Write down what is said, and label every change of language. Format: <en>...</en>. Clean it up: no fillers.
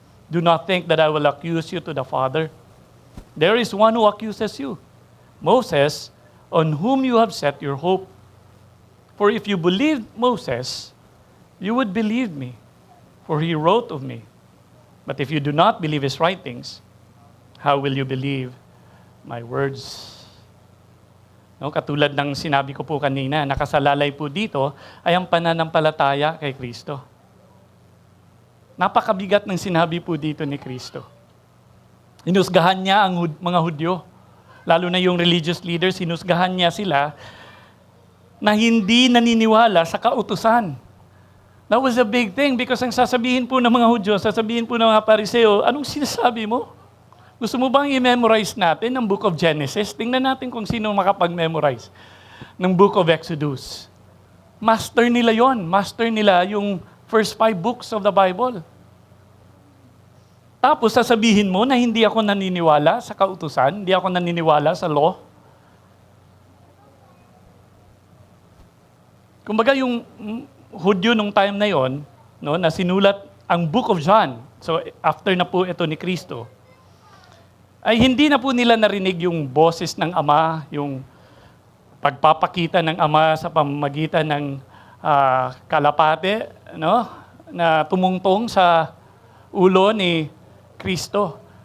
<en>Do not think that I will accuse you to the Father. There is one who accuses you, Moses, on whom you have set your hope. For if you believed Moses, you would believe me, for he wrote of me. But if you do not believe his writings, how will you believe my words?</en> <tl>No, katulad ng sinabi ko po kanina, nakasalalay po dito ay ang pananampalataya kay Kristo. Napakabigat ng sinabi po dito ni Kristo. Hinusgahan niya ang mga Hudyo, lalo na yung religious leaders, hinusgahan niya sila na hindi naniniwala sa kautusan.</tl> <en>That was a big thing</en> <tl>because ang sasabihin po ng mga Hudyo, sasabihin po ng mga Pariseo, anong sinasabi mo? Gusto mo bang i-memorize natin ang Book of Genesis? Tingnan natin kung sino makapag-memorize ng Book of Exodus. Master nila yon. Master nila yung first 5 books of the Bible. Tapos sasabihin mo na hindi ako naniniwala sa kautusan, hindi ako naniniwala sa law. Kumbaga yung Hudyo nung time na yon, no, na sinulat ang Book of John. So after na po ito ni Kristo, ay hindi na po nila narinig yung boses ng Ama, yung pagpapakita ng Ama sa pamamagitan ng kalapate, no, na tumungtong sa ulo ni Kristo.</tl>